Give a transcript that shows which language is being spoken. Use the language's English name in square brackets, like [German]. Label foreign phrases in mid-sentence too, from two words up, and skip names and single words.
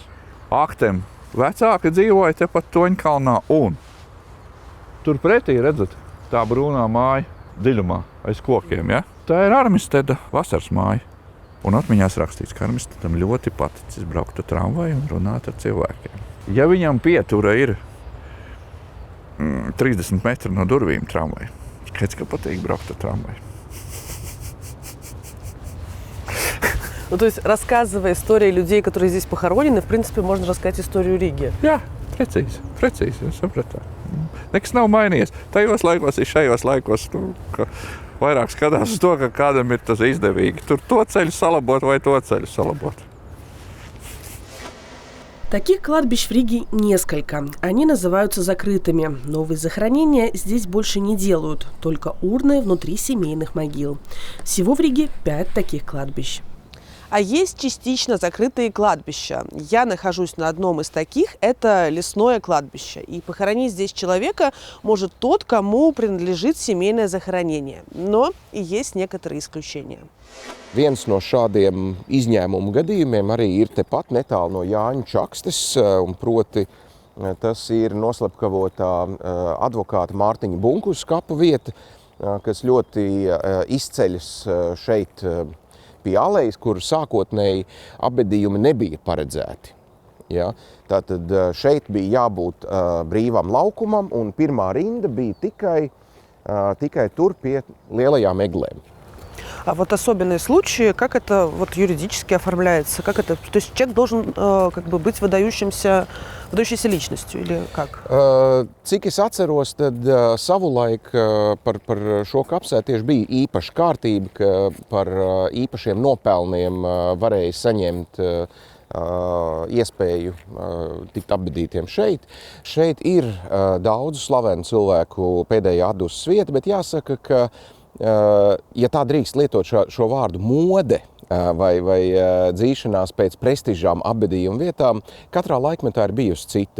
[Latvian] Aktem vecāki dzīvoja tepat Toņkalnā, un tur pretī, redzat, tā brūnā māja dziļumā aiz kokiem, ja? Tā ir Armisteda vasaras māja. Un atmiņās rakstīts, ka Armistedam ļoti paticis braukt ar tramvaju un runāt ar cilvēkiem. Ja viņam pietura ir 30 metri no durvīm tramvaju, skaidrs, ka patīk [Russian] брать трамвай. То есть, рассказывая истории людей, которые здесь похоронены, в принципе, можно рассказать историю Риги. [Latvian] Jā, precīzi, sapratāt. Nekas nav mainījies. Tajos laikos ir šajos laikos, vairāk skatās uz to, ka kādam ir tas izdevīgi. Tur to ceļu salabot vai to ceļu salabot. [Russian] Таких кладбищ в Риге несколько. Они называются закрытыми. Новые захоронения здесь больше не делают, только урны внутри семейных могил. Всего в Риге 5 таких кладбищ. А есть частично закрытые кладбища. Я нахожусь на одном из таких, это лесное кладбище. И похоронить здесь человека может тот, кому принадлежит семейное захоронение. Но и есть некоторые исключения. [Latvian] Viens no šādiem izņēmumu gadījumiem arī ir tepat netālu no Jāņa Čakstes, un proti tas ir noslepkavotā advokāta Mārtiņa Bunkus kapu vieta, kas ļoti izceļas šeit pie alejas, kur sākotnēji apbedījumi nebija paredzēti. Ja? Tātad šeit bija jābūt brīvam laukumam, un pirmā rinda bija tikai tur pie lielajām eglēm. [Russian] А вот особенные случаи, как это вот юридически оформляется? Как это? То есть человек должен как бы быть выдающейся личностью или как? [Latvian] Cik es atceros, tad savulaik par šo kapsētu tieši bija īpaša kārtība, ka par īpašiem nopelniem varēja saņemt iespēju tikt apbedītiem šeit. Šeit ir daudzu slavenu cilvēku pēdējā atdusmas vieta, bet jāsaka, ka ja tā drīkst lietot šo vārdu mode vai dzīšanās pēc prestižām apbedījuma vietām, katrā laikmetā ir bijusi cita.